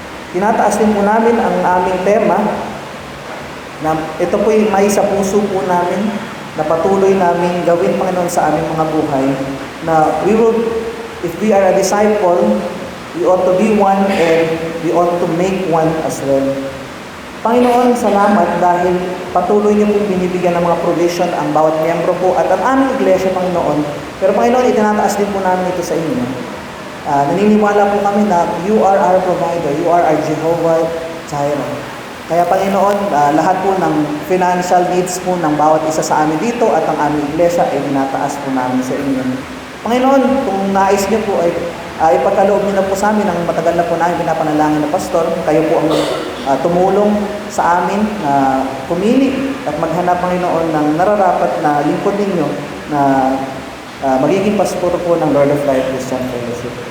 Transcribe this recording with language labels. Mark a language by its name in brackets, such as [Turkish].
[Filipino] Tinataas din po namin ang aming tema na ito po yung may sa puso po namin na patuloy namin gawin, Panginoon, sa aming mga buhay na [English] if we are a disciple, we ought to be one and we ought to make one as well. [Filipino] Panginoon, salamat dahil patuloy niyo pong binibigyan ng mga provision ang bawat miyembro po at ang aming iglesia, Panginoon. Pero Panginoon, itinataas din po namin ito sa inyo. Naniniwala po kami na [English] you are our provider, you are our Jehovah Jireh. [Filipino] Kaya Panginoon, lahat po ng financial needs po ng bawat isa sa amin dito at ang aming iglesia ay tinataas po namin sa inyo. Panginoon, kung nais niyo po ay ipagkaloob niyo na po sa amin ang matagal na po namin pinapanalangin na pastor, kayo po ang tumulong sa amin na pumili at maghanap, Panginoon, ng nararapat na lingkod ninyo na magiging pastor po ng Lord of Life Christian Fellowship.